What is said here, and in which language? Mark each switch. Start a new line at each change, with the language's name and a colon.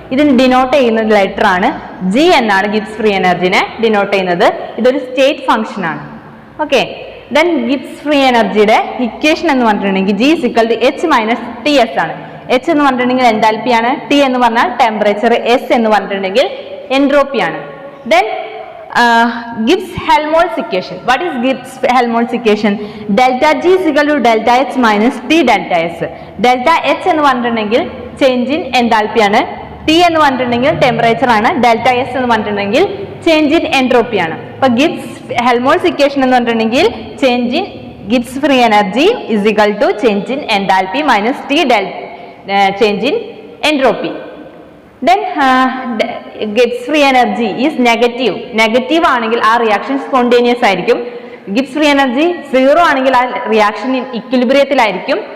Malayalam: ഇതിന് ഡിനോട്ട് ചെയ്യുന്ന ലെറ്റർ ആണ് ജി എന്നാണ് ഗിബ്സ് ഫ്രീ എനർജിനെ ഡിനോട്ട് ചെയ്യുന്നത്. ഇതൊരു സ്റ്റേറ്റ് ഫംഗ്ഷൻ ആണ്. ഓക്കെ, ദെൻ ഗിബ്സ് ഫ്രീ എനർജിയുടെ ഇക്വേഷൻ എന്ന് പറഞ്ഞിട്ടുണ്ടെങ്കിൽ G equal to H minus T S ആണ്. എച്ച് എന്ന് പറഞ്ഞിട്ടുണ്ടെങ്കിൽ എൻതാൽപ്പി ആണ്, ടി എന്ന് പറഞ്ഞാൽ ടെമ്പറേച്ചർ, എസ് എന്ന് പറഞ്ഞിട്ടുണ്ടെങ്കിൽ എൻട്രോപ്പി ആണ്.
English: Then Gibbs Helmholtz equation. What is Gibbs Helmholtz equation? Delta G is equal to delta H minus T delta S.
Malayalam: Delta H എന്ന് പറഞ്ഞിട്ടുണ്ടെങ്കിൽ ചേഞ്ച് ഇൻ എൻതാൽപ്പി ആണ്, T എന്ന് പറഞ്ഞിട്ടുണ്ടെങ്കിൽ ടെമ്പറേച്ചർ ആണ്, ഡെൽറ്റ എസ് എന്ന് പറഞ്ഞിട്ടുണ്ടെങ്കിൽ ചേഞ്ച് ഇൻ എൻട്രോപ്പി ആണ്. അപ്പൊ
English: Gibbs Helmholtz equation
Malayalam: എന്ന് പറഞ്ഞിട്ടുണ്ടെങ്കിൽ
English: Change in Gibbs free energy is equal to change in enthalpy minus T change in entropy. Then Gibbs free energy is negative
Malayalam: ആണെങ്കിൽ ആ
English: reaction spontaneous
Malayalam: ആയിരിക്കും. Gibbs free energy 0 ആണെങ്കിൽ ആ reaction ഇക്വിലിബ്രിയത്തിലായിരിക്കും.